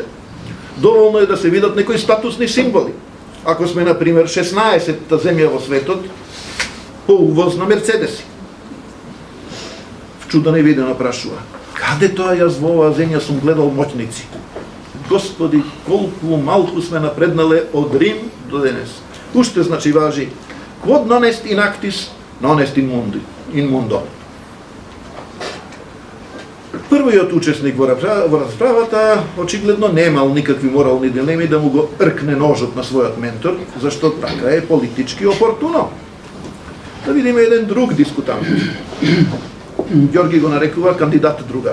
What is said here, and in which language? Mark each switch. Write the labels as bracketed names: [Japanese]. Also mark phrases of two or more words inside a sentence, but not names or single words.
[Macedonian] Доволно е да се видат некои статусни символи. Ако сме, например, 16-та земја во светот по увоз на Мерцедеси. Вчудено и видено прашува. Каде тоа јас во оваа земја сум гледал моќници? Господи, колку малку сме напреднале од Рим до денес. Уште значи важи [Latin] quod non est in actis, non est in mundo. [Macedonian] Првиот учесник во расправата очигледно немал никакви морални дилеми да му го ркне ножот на својот ментор, зашто така е политички опортуно. Да видиме еден друг дискутант. Ѓорги го нарекува кандидат другар.